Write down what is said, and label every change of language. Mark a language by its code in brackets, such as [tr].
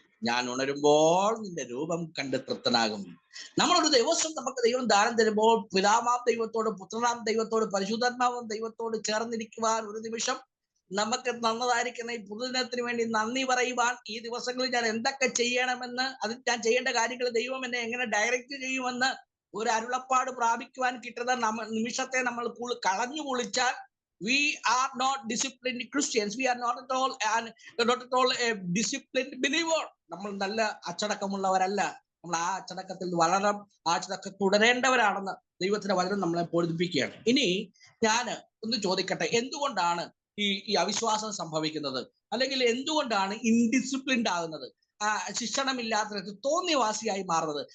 [ml] ഞാൻ ഉണരുമ്പോൾ നിന്റെ രൂപം കണ്ട് തൃപ്തനാകും. നമ്മളൊരു ദിവസം നമുക്ക് ദൈവം ദാനം തരുമ്പോൾ പിതാവാം ദൈവത്തോട്, പുത്രനാം ദൈവത്തോട്, പരിശുദ്ധാത്മാവും ദൈവത്തോട് ചേർന്നിരിക്കുവാൻ ഒരു നിമിഷം നമുക്ക് നന്നതായിരിക്കുന്ന ഈ പുതുദിനത്തിന് വേണ്ടി നന്ദി പറയുവാൻ, ഈ ദിവസങ്ങളിൽ ഞാൻ എന്തൊക്കെ ചെയ്യണമെന്ന്, അതിൽ ഞാൻ ചെയ്യേണ്ട കാര്യങ്ങൾ ദൈവം എന്നെ എങ്ങനെ ഡയറക്റ്റ് ചെയ്യുമെന്ന് ഒരു അരുളപ്പാട് പ്രാപിക്കുവാൻ കിട്ടുന്ന നിമിഷത്തെ നമ്മൾ കളഞ്ഞു കുളിച്ചാൽ [en] we are not disciplined Christians. We are not at all a disciplined believer. [ml] നമ്മൾ നല്ല അച്ചടക്കമുള്ളവരല്ല. നമ്മൾ ആ അച്ചടക്കത്തിൽ വളരണം, ആ അച്ചടക്കം തുടരേണ്ടവരാണെന്ന് ദൈവത്തിന്റെ വചനം നമ്മളെ ബോധിപ്പിക്കുകയാണ്. ഇനി ഞാൻ ഒന്ന് ചോദിക്കട്ടെ, എന്തുകൊണ്ടാണ് ഈ അവിശ്വാസം സംഭവിക്കുന്നത്? അല്ലെങ്കിൽ എന്തുകൊണ്ടാണ് ഇൻഡിസിപ്ലിൻഡ് ആകുന്നത്? ശിക്ഷണമില്ലാത്ത തോന്നിയവാസിയായി മാറുന്നത്?